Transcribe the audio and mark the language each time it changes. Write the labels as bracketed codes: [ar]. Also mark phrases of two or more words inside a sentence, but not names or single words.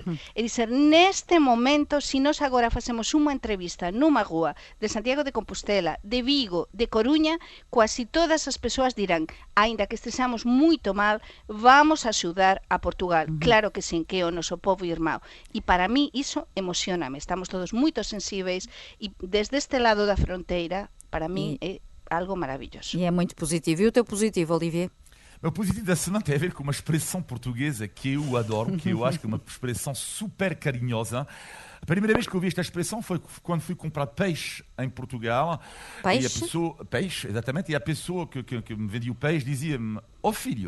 [gl] É dizer, neste momento, se nós agora facemos unha entrevista nunha rúa de Santiago de Compostela, de Vigo, de Coruña, quasi todas as persoas dirán, aínda que estexamos moito mal, vamos a axudar a Portugal. Claro que sim, que é o noso povo irmão. E para mí iso emocioname. Estamos todos moito sensíveis e desde este lado da fronteira, para mí é algo maravilloso. [pt] E é muito positivo. E o teu positivo, Olivier? O positivo da semana tem a ver com uma expressão portuguesa que eu adoro, que eu acho que é uma expressão super carinhosa. A primeira vez que eu vi esta expressão foi quando fui comprar peixe em Portugal. Peixe? E a pessoa, peixe, exatamente. E a pessoa que me vendia o peixe dizia-me, ó filho.